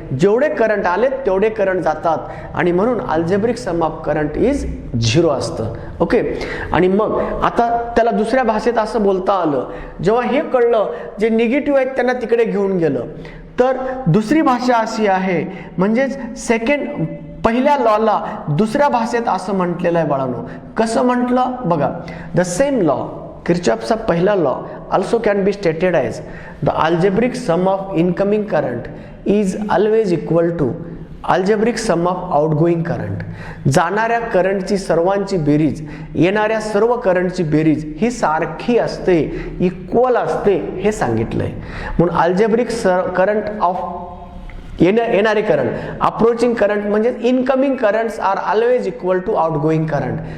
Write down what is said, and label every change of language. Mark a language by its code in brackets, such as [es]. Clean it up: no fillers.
[mr] जेवढे करंट आले तेवढे करंट जातात आणि म्हणून [en] algebraic sum of current is 0 [mr] असतं. ओके, आणि मग आता त्याला दुसऱ्या भाषेत असं बोलता आलं, जेव्हा हे कळलं जे निगेटिव्ह आहेत त्यांना तिकडे घेऊन गेलं, तर दुसरी भाषा अशी आहे, म्हणजेच पहिल्या लॉला दुसऱ्या भाषेत असं म्हटलेलं आहे बाळांनो. कसं म्हटलं बघा, [en] the same law, [mr] किर्चॉफचा पहिला law [en] also can be stated as the algebraic sum of incoming current is always equal to algebraic sum of outgoing current. [mr] जाणाऱ्या करंटची सर्वांची बेरीज येणाऱ्या सर्व करंटची बेरीज ही सारखी असते, इक्वल असते हे सांगितलंय. [en] म्हणून algebraic current of येणारे current, approaching current म्हणजे incoming currents are always equal to outgoing current.